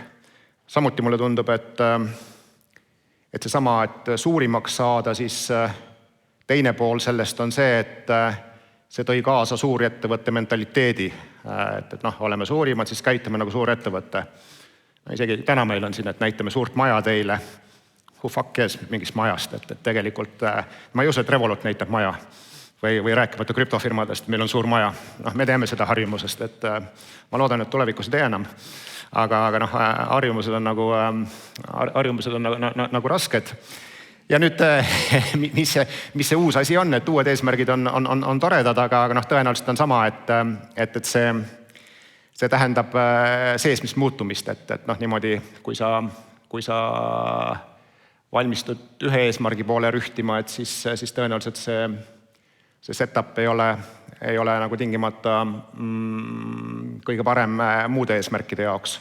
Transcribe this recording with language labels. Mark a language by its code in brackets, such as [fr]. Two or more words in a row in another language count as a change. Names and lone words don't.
[et] Samuti mulle tundub, et seesama, et suurimaks saada, siis teine pool sellest on see, et see tõi kaasa suurettevõtte mentaliteedi, et oleme suurimad, siis käitume nagu suur ettevõtte. Isegi täna meil on siin, et näitame suurt maja teile. [en] Who fuck cares [et] mingist majast, et tegelikult ma ei usu, et Revolut näitab maja või rääkimata krüptofirmadest, meil on suur maja. Me teeme seda harjumusest, et ma loodan, et tulevikus ei tee enam. Aga harjumused on nagu rasked. Ja nüüd, mis see uus asi on, et uued eesmärgid on toredad, aga tõenäoliselt on sama, et see tähendab seesmist muutumist, et niimoodi, kui sa valmistud ühe eesmärgi poole rühtima, et siis tõenäoliselt see setup ei ole nagu tingimata kõige parem muude eesmärkide jaoks.